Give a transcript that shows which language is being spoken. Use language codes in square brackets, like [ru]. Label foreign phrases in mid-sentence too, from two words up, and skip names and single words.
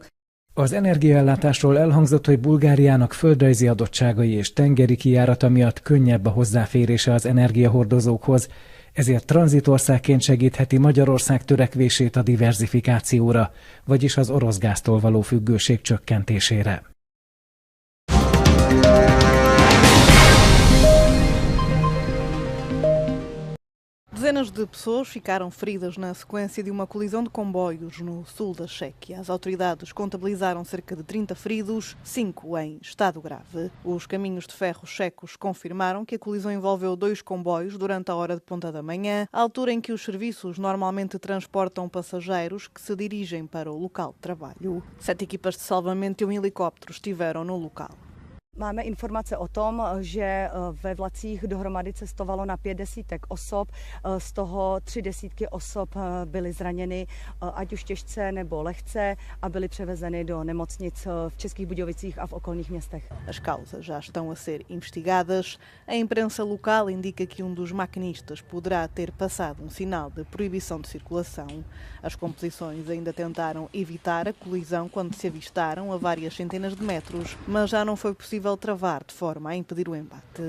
[hu] Az energiaellátásról elhangzott, hogy Bulgáriának földrajzi adottságai és tengeri kijárata miatt könnyebb a hozzáférése az energiahordozókhoz, ezért tranzitországként segítheti Magyarország törekvését a diverzifikációra, vagyis az orosz gáztól való függőség csökkentésére. [pt] Dezenas de pessoas ficaram feridas na sequência de uma colisão de comboios no sul da Chequia. As autoridades contabilizaram cerca de 30 feridos, 5 em estado grave. Os caminhos de ferro checos confirmaram que a colisão envolveu 2 comboios durante a hora de ponta da manhã, a altura em que os serviços normalmente transportam passageiros que se dirigem para o local de trabalho. 7 equipas de salvamento e um helicóptero estiveram no local. [cs] Máme informace o tom, že ve vlacích dohromady cestovalo na 5 desítek osob, z toho 3 desítky osob byly zraněny, ať už těžce nebo lehce, a byly převezeny do nemocnic v Českých Budějovicích a v okolních městech. [pt] As causas já estão a ser investigadas. A imprensa local indica que um dos maquinistas poderá ter passado um sinal de proibição de circulação. As composições ainda tentaram evitar a colisão quando se avistaram a várias centenas de metros, mas já não foi possível travar de forma a impedir o embate.